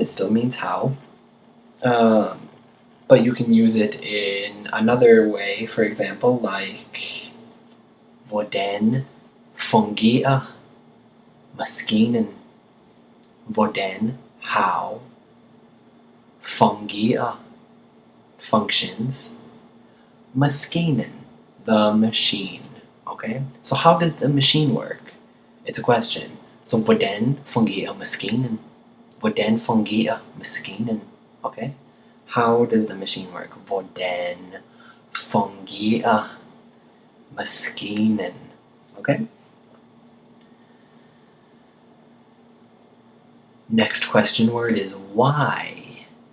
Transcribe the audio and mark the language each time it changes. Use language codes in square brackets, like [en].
[en] It still means how. But you can use it in another way, for example, like [da] hvordan fungerer maskinen? [en] Hvordan, how, fungerer, functions, maskinen, the machine. Okay? So how does the machine work? It's a question. So [da] hvordan fungerer maskinen? Hvordan fungerer maskinen? [en] Okay? How does the machine work? [da] Hvordan fungerer maskinen? [en] Okay? Next question word is why.